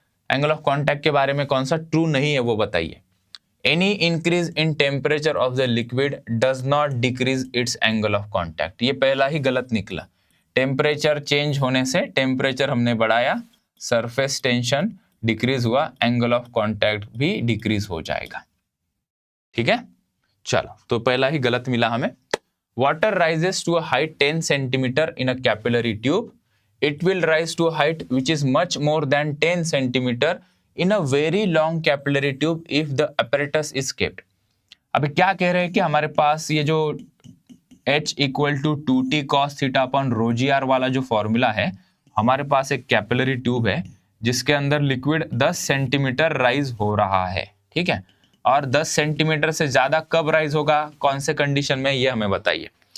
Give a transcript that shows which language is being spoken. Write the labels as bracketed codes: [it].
[hi] Angle of contact के बारे में कौन सा ट्रू नहीं है वो बताइए। [en] Any increase in temperature of the liquid does not decrease its angle of contact. [hi] ये पहला ही गलत निकला। टेम्परेचर चेंज होने से, टेम्परेचर हमने बढ़ाया, सरफेस टेंशन डिक्रीज हुआ, एंगल ऑफ कॉन्टैक्ट भी डिक्रीज हो जाएगा, ठीक है। चलो तो पहला ही गलत मिला हमें। [en] Water rises to a height 10 centimetre in a capillary tube, it will rise to a height which is much more than 10 centimeter in a very long capillary tube if the apparatus is kept। [hi] अभी क्या कह रहे हैं कि हमारे पास ये जो h equal to 2t cos theta upon rho ji are वाला जो फॉर्मूला है, हमारे पास एक कैपिलरी ट्यूब है जिसके अंदर लिक्विड 10 सेंटीमीटर राइज हो रहा है, ठीक है। और 10 सेंटीमीटर से ज्यादा कब राइज होगा, कौन से कंडीशन में, ये हमें बताइए।